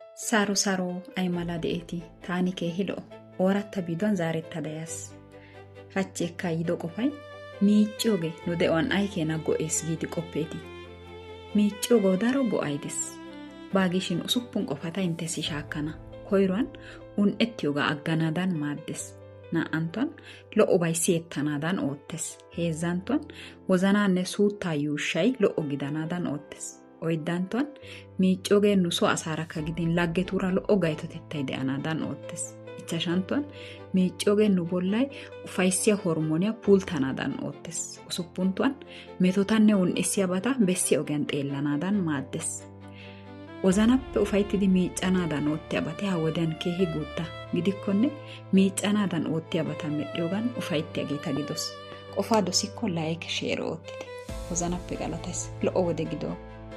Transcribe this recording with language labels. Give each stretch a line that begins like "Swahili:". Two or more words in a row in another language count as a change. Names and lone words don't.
Wolaytta: Saro ay mala de'eeti taani keehi lo'o ooratta biduwan zaarettada yaas. Hachchi ekka yido qofay miicciyogee nu de'uwan ay keena go'ees giidi qoppeeti. Miicciyogoo daro go'ay des. Baagishin 6 qofata inttessi shaakkana. Koyruwan un"ettiyoogaa agganaadan maaddes. Naa"anttuwan lo'obay siyettanaadan oottees. Heezzanttuwan wozanaanne suuttaa yuushshay lo'o gidanaadan oottees. Oyddanttuwan miicciyogee nu soo asaarakka gidin laggetuura lo'o gaytotettay de'anaadan oottees. Ichchashanttuwan miicciyogee nu bollay ufayssiya hormooniya pulttanaadan oottees. Usuppunttuwan metotanne un"issiyabata bessiya ogiyan xeellanaadan maaddes. Wozanappe ufayttidi miiccanaadan oottiyabati ha wodiyan keehi guutta gidikkonne miiccanaadan oottiyabata medhdhiyogan ufayttiyageeta gidos. Qofaa dosikko like, share oottite. Wozanappe galatays. Lo'o wode gido.